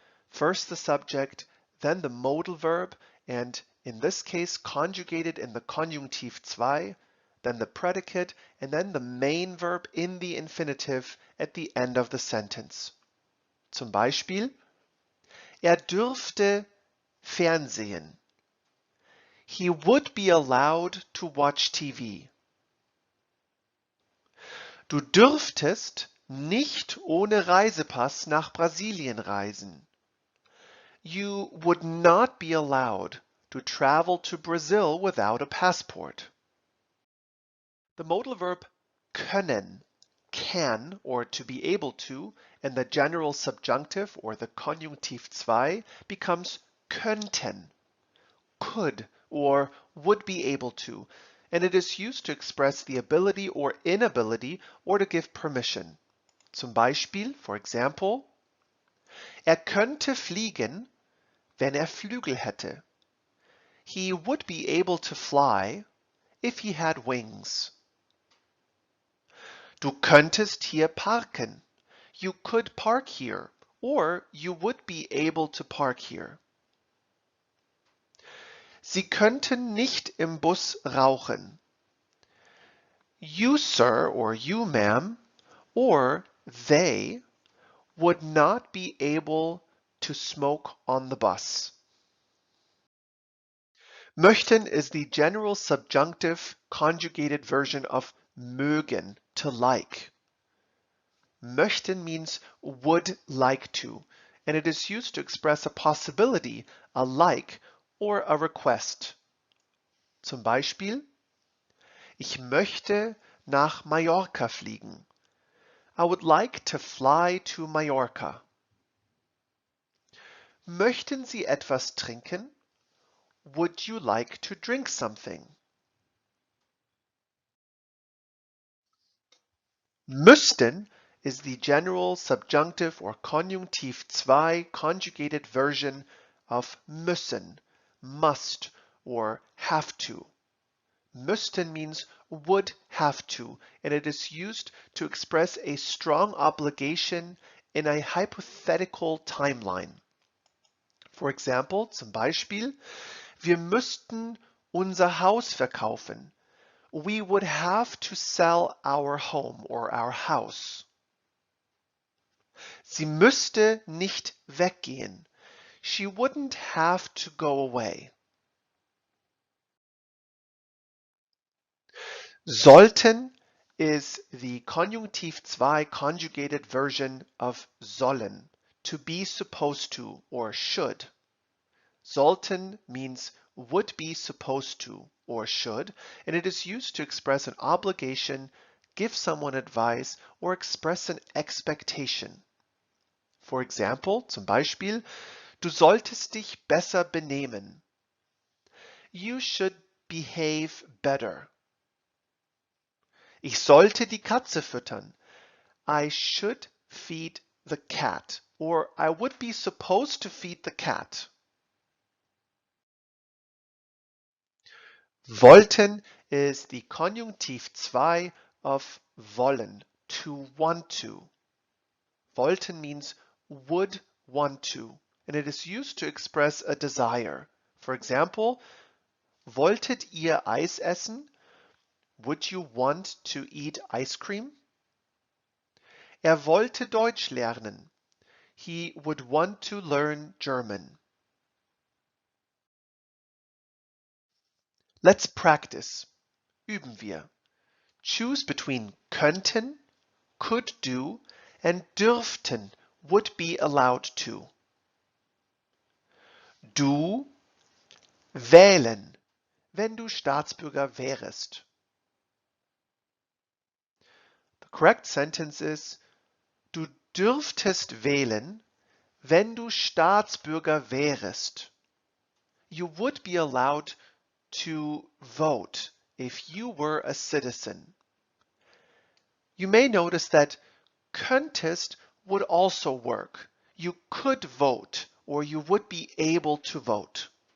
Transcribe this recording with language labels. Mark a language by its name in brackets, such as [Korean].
[English] First the subject, then the modal verb, and in this case conjugated in the Konjunktiv 2, then the predicate, and then the main verb in the infinitive at the end of the sentence. [German] Zum Beispiel, dürfte Fernsehen. [English] He would be allowed to watch TV. [German] Du dürftest nicht ohne Reisepass nach Brasilien reisen. [English] You would not be allowed to travel to Brazil without a passport. The modal verb können, can, or to be able to, and the general subjunctive or the Konjunktiv 2 becomes könnten, could or would be able to, and it is used to express the ability or inability or to give permission. [German] Zum Beispiel, [English] for example, [German] könnte fliegen, wenn Flügel hätte. [English] He would be able to fly if he had wings. [German] Du könntest hier parken. [English] You could park here, or you would be able to park here. [German] Sie könnten nicht im Bus rauchen. [English] You, sir, or you, ma'am, or they would not be able to smoke on the bus. Möchten is the general subjunctive conjugated version of mögen, to like. Möchten means would like to, and it is used to express a possibility, a like, or a request. [German] Zum Beispiel, ich möchte nach Mallorca fliegen. [English] I would like to fly to Mallorca. [German] Möchten Sie etwas trinken? [English] Would you like to drink something? Müssten is the general subjunctive or Konjunktiv 2 conjugated version of müssen, must, or have to. Müssten means would have to, and it is used to express a strong obligation in a hypothetical timeline. For example, [German] zum Beispiel, wir müssten unser Haus verkaufen. [English] We would have to sell our home or our house. [German] Sie müsste nicht weggehen. [English] She wouldn't have to go away. Sollten is the Konjunktiv 2 conjugated version of sollen, to be supposed to or should. Sollten means would be supposed to or should, and it is used to express an obligation, give someone advice, or express an expectation. For example, [German] zum Beispiel, du solltest dich besser benehmen. [English] You should behave better. [German] Ich sollte die Katze füttern. [English] I should feed the cat, or I would be supposed to feed the cat. Wollten is the Konjunktiv 2 of wollen, to want to. Wollten means would want to, and it is used to express a desire. For example, [German] wolltet ihr Eis essen? [English] Would you want to eat ice cream? [German] Wollte Deutsch lernen. [English] He would want to learn German. Let's practice. [German] Üben wir. [English] Choose between könnten, could do, and dürften, would be allowed to. [German] Du wählen, wenn du Staatsbürger wärest. [English] The correct sentence is, [German] du dürftest wählen, wenn du Staatsbürger wärest. [English] You would be allowed to vote if you were a citizen. You may notice that könntest would also work. You could vote, or you would be able to vote.